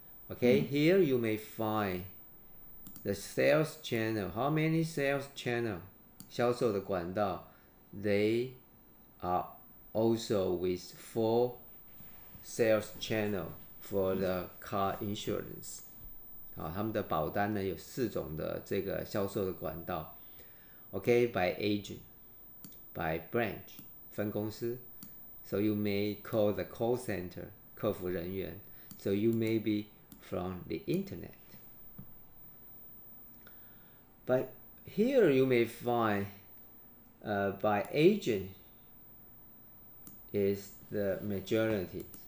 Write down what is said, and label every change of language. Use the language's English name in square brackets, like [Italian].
[English] Okay, here you may find the sales channel. How many sales channel? [Chinese] 销售的管道 [English] they are also with 4 sales channel for the car insurance. [Chinese] 他们的保单呢有4种的这个销售的管道。 [English] Okay, by agent, by branch, [Chinese] 分公司。 [English] So you may call the call center, [Chinese] 客服人员。 [English] So you may be from the internet. But here you may find by agent is the majority.